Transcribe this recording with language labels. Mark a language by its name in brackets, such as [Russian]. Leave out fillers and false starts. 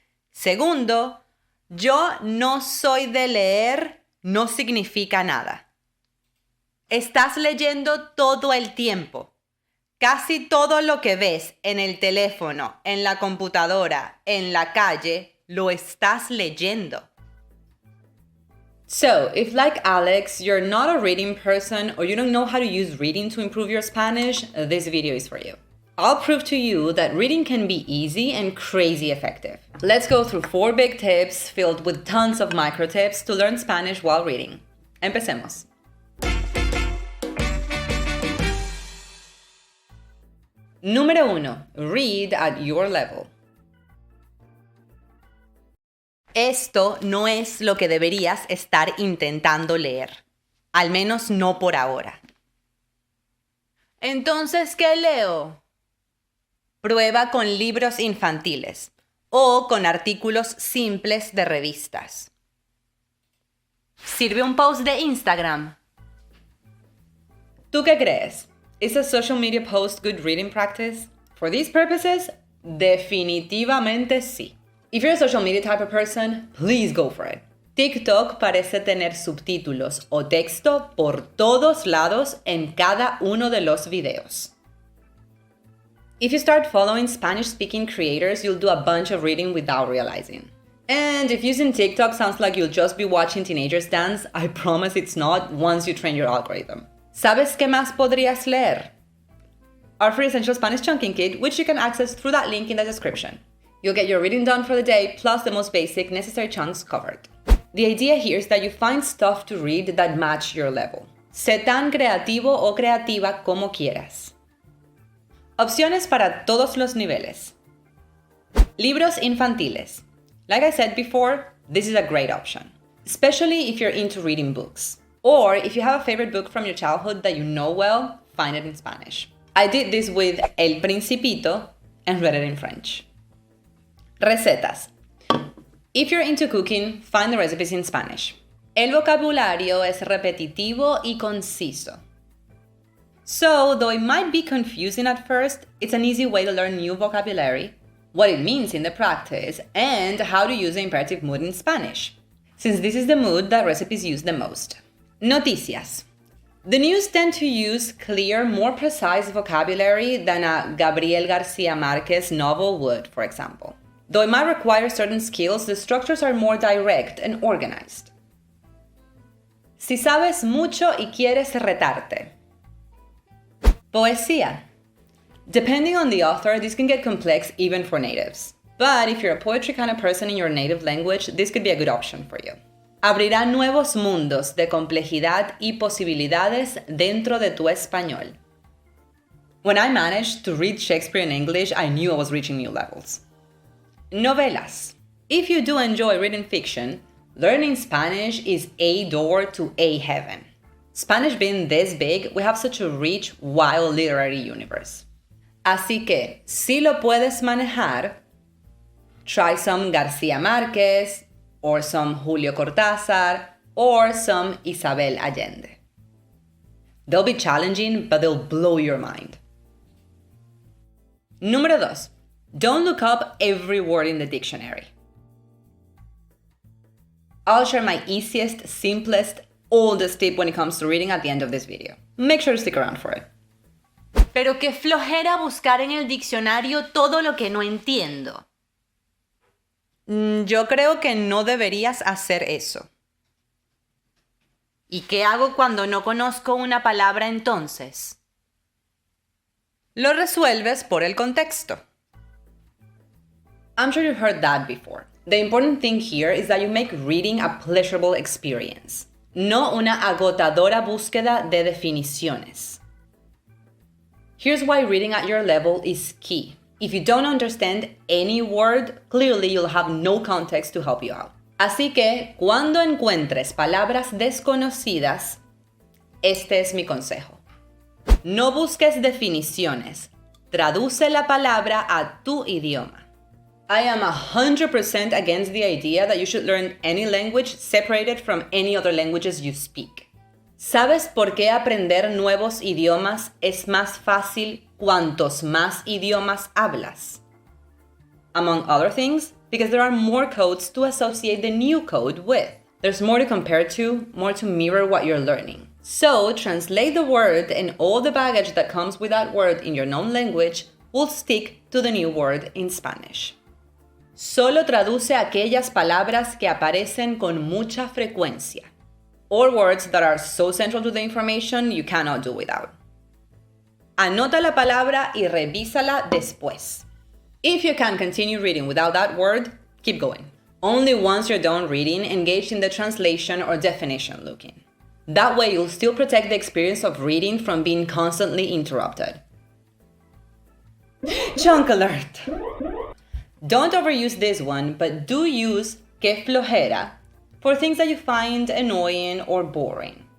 [Spanish] Segundo, yo no soy de leer no significa nada. Estás leyendo todo el tiempo. Casi todo lo que ves en el teléfono, en la computadora, en la calle, lo estás leyendo. [English] So, if like Alex, you're not a reading person or you don't know how to use reading to improve your Spanish, this video is for you. I'll prove to you that reading can be easy and crazy effective. Let's go through 4 big tips filled with tons of micro tips to learn Spanish while reading. [Spanish] Empecemos. Número 1. [English] Read at your level. [Spanish] Esto no es lo que deberías estar intentando leer. Al menos no por ahora. Entonces, ¿qué leo? Prueba con libros infantiles o con artículos simples de revistas. ¿Sirve un post de Instagram? ¿Tú qué crees? [English] Is a social media post good reading practice? For these purposes, [Spanish] definitivamente sí. [English] If you're a social media type of person, please go for it. [Spanish] TikTok parece tener subtítulos o texto por todos lados en cada uno de los videos. [English] If you start following Spanish-speaking creators, you'll do a bunch of reading without realizing. And if using TikTok sounds like you'll just be watching teenagers dance, I promise it's not once you train your algorithm. [Spanish] ¿Sabes qué más podrías leer? [English] Our free Essential Spanish Chunking Kit, which you can access through that link in the description. You'll get your reading done for the day, plus the most basic necessary chunks covered. The idea here is that you find stuff to read that match your level. [Spanish] Sé tan creativo o creativa como quieras. Opciones para todos los niveles. Libros infantiles. [English] Like I said before, this is a great option, especially if you're into reading books. Or if you have a favorite book from your childhood that you know well, find it in Spanish. I did this with El Principito and read it in French. [Spanish] Recetas. [English] If you're into cooking, find the recipes in Spanish. [Spanish] El vocabulario es repetitivo y conciso. [English] So, though it might be confusing at first, it's an easy way to learn new vocabulary, what it means in the practice, and how to use the imperative mood in Spanish, since this is the mood that recipes use the most. [Spanish] Noticias. [English] The news tend to use clear, more precise vocabulary than a Gabriel García Márquez novel would, for example. Though it might require certain skills, the structures are more direct and organized. [Spanish] Si sabes mucho y quieres retarte. Poesía. [English] Depending on the author, this can get complex even for natives. But if you're a poetry kind of person in your native language, this could be a good option for you. [Spanish] Abrirá nuevos mundos de complejidad y posibilidades dentro de tu español. [English] When I managed to read Shakespeare in English, I knew I was reaching new levels. [Spanish] Novelas. [English] If you do enjoy reading fiction, learning Spanish is a door to a heaven. Spanish being this big, we have such a rich, wild literary universe. [Spanish] Así que, si lo puedes manejar, [English] try some García Márquez, or some Julio Cortázar, or some Isabel Allende. They'll be challenging, but they'll blow your mind. [Spanish] Número 2. [English] Don't look up every word in the dictionary. I'll share my easiest, simplest, oldest tip when it comes to reading at the end of this video. Make sure to stick around for it. [Spanish] Pero qué flojera buscar en el diccionario todo lo que no entiendo. Yo creo que no deberías hacer eso. ¿Y qué hago cuando no conozco una palabra entonces? Lo resuelves por el contexto. [English] I'm sure you've heard that before. The important thing here is that you make reading a pleasurable experience, [Spanish] no una agotadora búsqueda de definiciones. [English] Here's why reading at your level is key. If you don't understand any word, clearly you'll have no context to help you out. [Spanish] Así que, cuando encuentres palabras desconocidas, este es mi consejo. No busques definiciones. Traduce la palabra a tu idioma. [English] I am 100% against the idea that you should learn any language separated from any other languages you speak. [Spanish] ¿Sabes por qué aprender nuevos idiomas es más fácil cuantos más idiomas hablas? [English] Among other things, because there are more codes to associate the new code with. There's more to compare to, more to mirror what you're learning. So, translate the word, and all the baggage that comes with that word in your known language will stick to the new word in Spanish. [Spanish] Solo traduce aquellas palabras que aparecen con mucha frecuencia, [English] or words that are so central to the information you cannot do without. [Spanish] Anota la palabra y revísala después. [English] If you can continue reading without that word, keep going. Only once you're done reading, engage in the translation or definition looking. That way you'll still protect the experience of reading from being constantly interrupted. Junk alert! Don't overuse this one, but do use [Spanish] que flojera [English] for things that you find annoying or boring.